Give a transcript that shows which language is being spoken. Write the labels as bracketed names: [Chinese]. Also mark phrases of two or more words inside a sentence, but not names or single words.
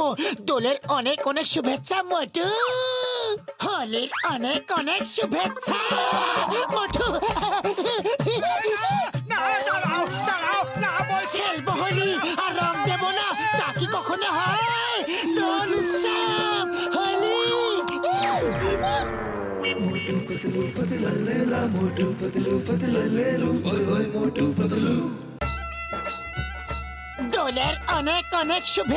[Bangla] দোলের অনেক অনেক শুভেচ্ছা মোটু, হোলির অনেক অনেক শুভেচ্ছা মোটু। না, দাঁড়াও, দাঁড়াও, না বলছি। খেলবো হোলি আর রং দেবো না, তা কি কখনো হয়? দোল উৎসব, হোলি। [Hindi] मोटू पतलू पतला लेला मोटू पतलू पतला लेलू ओए ओए मोटू पतलू [Bangla] দোলের অনেক অনেক শুভেচ্ছা।